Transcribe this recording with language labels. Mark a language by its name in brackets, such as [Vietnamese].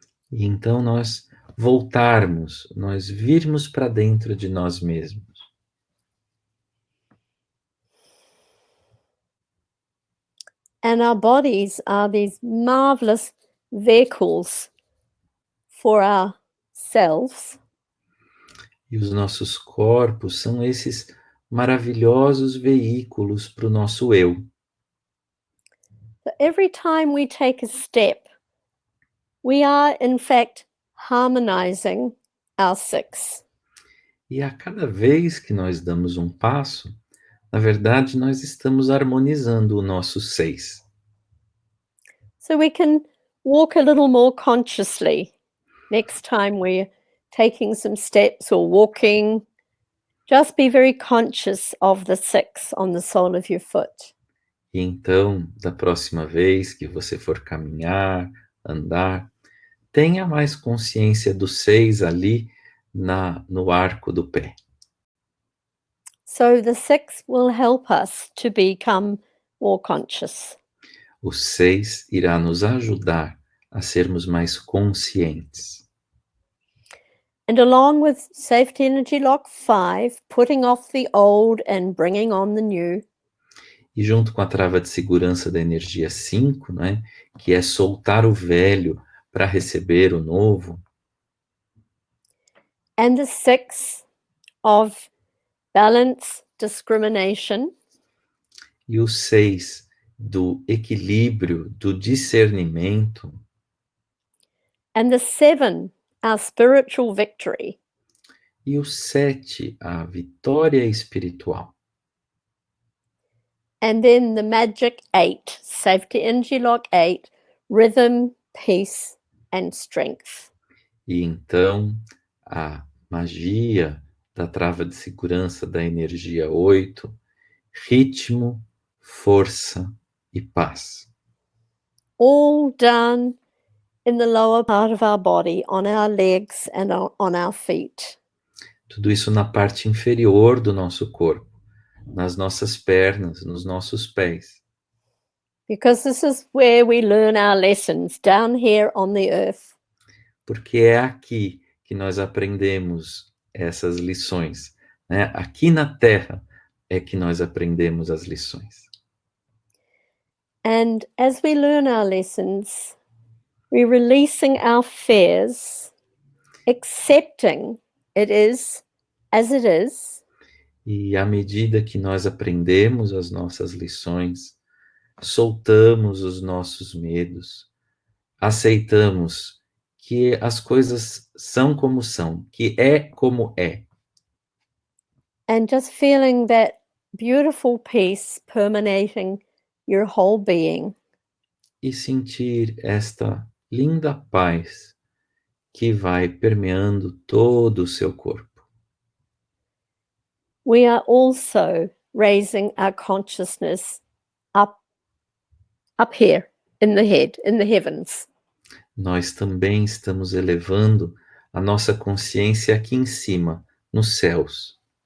[Portuguese] E então nós voltarmos, nós virmos para dentro de nós mesmos. [English] And our bodies are these marvelous vehicles for ourselves. [Portuguese] E os nossos corpos são esses maravilhosos veículos para o nosso eu. [English] So every time we take a step, we are in fact harmonizing our six. [Portuguese] E a cada vez que nós damos um passo, na verdade, nós estamos harmonizando o nosso 6. [English] So we can walk a little more consciously next time we're taking some steps or walking. Just be very conscious of the 6 on the sole of your foot. [Portuguese] E então, da próxima vez que você for caminhar, andar, tenha mais consciência do 6 ali no arco do pé. [English] So the 6 will help us to become more conscious. [Portuguese] O 6 irá nos ajudar a sermos mais conscientes. [English] And along with Safety Energy Lock 5, putting off the old and bringing on the new, [Portuguese] E junto com a trava de segurança da energia 5, né, que é soltar o velho para receber o novo, [English] and the 6 of balance, discrimination, [Portuguese] e o 6 do equilíbrio, do discernimento, [English] and the 7, our spiritual victory. [Portuguese] e o 7, a vitória espiritual. [English] And then the magic 8, Safety Energy Lock 8, rhythm, peace, and strength. [Portuguese] E então a magia da trava de segurança da energia 8, ritmo, força e paz. [English] All done in the lower part of our body, on our legs and on our feet. [Portuguese] Tudo isso na parte inferior do nosso corpo, nas nossas pernas, nos nossos pés. [English] Because this is where we learn our lessons, down here on the earth. [Portuguese] Porque é aqui que nós aprendemos essas lições, né? Aqui na Terra é que nós aprendemos as lições. [English] And as we learn our lessons, we're releasing our fears, accepting it is as it is, [Portuguese] E à medida que nós aprendemos as nossas lições, soltamos os nossos medos, aceitamos que as coisas são como são, que é como é. [English] and just feeling that beautiful peace permeating your whole being. [Portuguese] E sentir esta linda paz que vai permeando todo o seu corpo. [English] We are also raising our consciousness up here in the head, in the heavens. [Portuguese] Nós também estamos elevando a nossa consciência aqui em cima, nos céus.